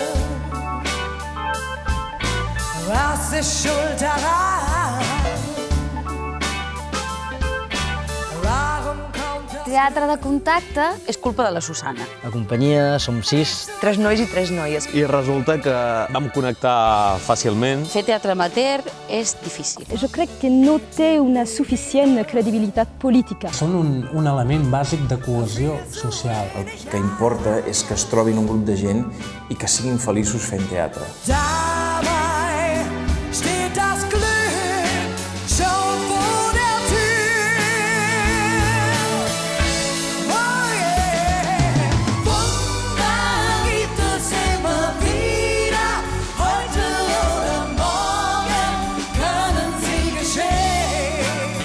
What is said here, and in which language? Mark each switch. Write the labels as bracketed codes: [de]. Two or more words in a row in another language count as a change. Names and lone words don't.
[de] was ist schuld daran? Warum kommt das? [ca] Teatre de contacte és culpa de la Susana. La companyia som 6. 3 nois i 3 noies. I resulta que vam connectar fàcilment. Fer teatre amateur és difícil. Je crec que no té una suficient credibilitat política. Són un element bàsic de cohesió social. El que importa és que es trobin un grup de gent i que siguin feliços fent teatre. [de] Dabei steht das Glück schon vor der Tür. [en] Oh yeah. [de] Wunder gibt es immer wieder. Heute oder morgen können sie geschehen.